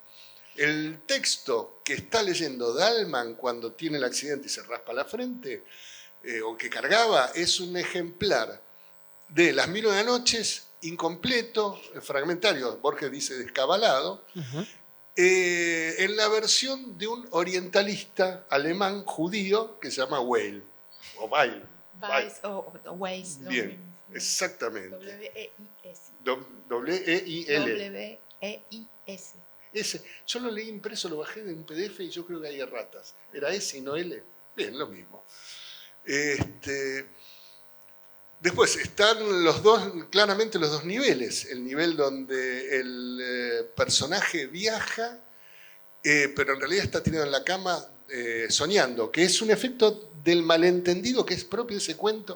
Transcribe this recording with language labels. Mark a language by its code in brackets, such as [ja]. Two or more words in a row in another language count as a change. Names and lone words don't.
[es] El texto que está leyendo Dalman cuando tiene el accidente y se raspa la frente, o que cargaba, es un ejemplar de Las Mil y una Noches, incompleto, fragmentario, Borges dice descabalado, en la versión de un orientalista alemán judío que se llama Weil, o Weil. Weiss o Weiss. Bien, exactamente. W-E-I-S. W-E-I-L. W-E-I-S. Ese, yo lo leí impreso, lo bajé de un PDF y yo creo que hay erratas. Era S y no L. Bien, lo mismo. Después están claramente los dos niveles. El nivel donde el personaje viaja, pero en realidad está tirado en la cama soñando, que es un efecto del malentendido que es propio de ese cuento.